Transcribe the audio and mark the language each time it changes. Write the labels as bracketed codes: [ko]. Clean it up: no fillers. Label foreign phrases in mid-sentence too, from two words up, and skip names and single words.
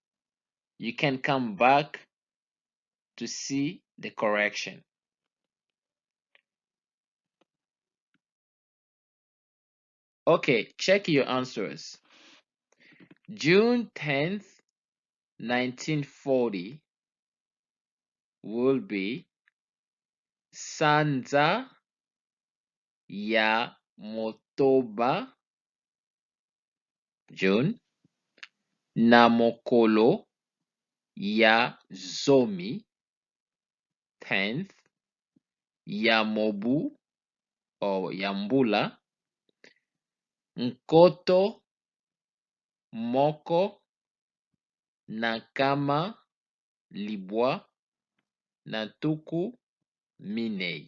[en] Then you can come back to see the correction. Okay, check your answers. June 10th, 1940 will be Sanza [ln] ya Motoba June na mokolo ya ZOMI 10th ya Mobu or Yambula Nkoto Moko na kama Libwa na Tuku Minei.